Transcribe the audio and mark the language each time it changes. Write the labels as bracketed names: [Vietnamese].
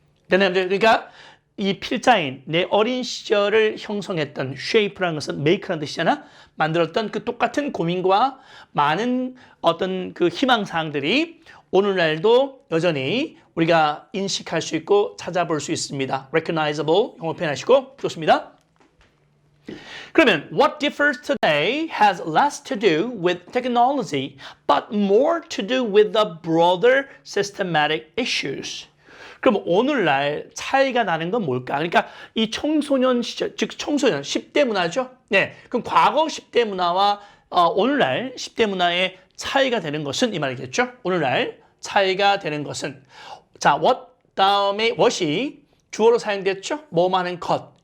[Korean] 여러분들 그러니까 이 필자인 내 어린 시절을 형성했던 shape라는 것은 make라는 뜻이잖아. 만들었던 그 똑같은 고민과 많은 어떤 그 희망사항들이 오늘날도 여전히 우리가 인식할 수 있고 찾아볼 수 있습니다. recognizable 영어 표현하시고 좋습니다. [English] 그러면 what differs today has less to do with technology but more to do with the broader systematic issues. [Korean] 그럼 오늘날 차이가 나는 건 뭘까? 그러니까 이 청소년 시절, 즉 청소년 10대 문화죠. 네, 그럼 과거 10대 문화와 오늘날 10대 문화의 차이가 되는 것은 이 말이겠죠. 오늘날 차이가 되는 것은 자, what 다음에 what이 주어로 사용됐죠. 뭐뭐 하는 것.